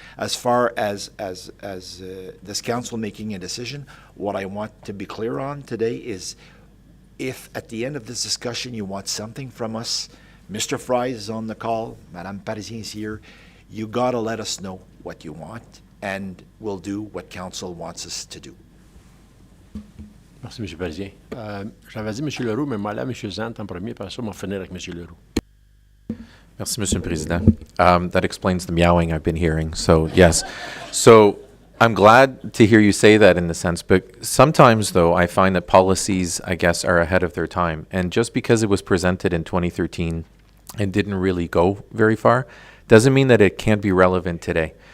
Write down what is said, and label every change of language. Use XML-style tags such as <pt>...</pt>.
<en>As far as this council making a decision, what I want to be clear on today is if at the end of this discussion you want something from us, Mr. Fry is on the call, Madame Parisien is here, you gotta let us know what you want and we'll do what council wants us to do.</en> <fr>Merci, M. Parisien. J'avais dit M. Leroux, mais moi là, M. Zant en premier, puis après ça, on va finir avec M. Leroux. Merci, Monsieur le Président.</fr> <en>That explains the meowing I've been hearing. So, yes. So, I'm glad to hear you say that in the sense, but sometimes, though, I find that policies, I guess, are ahead of their time. And just because it was presented in 2013 and didn't really go very far, doesn't mean that it can't be relevant today.</en>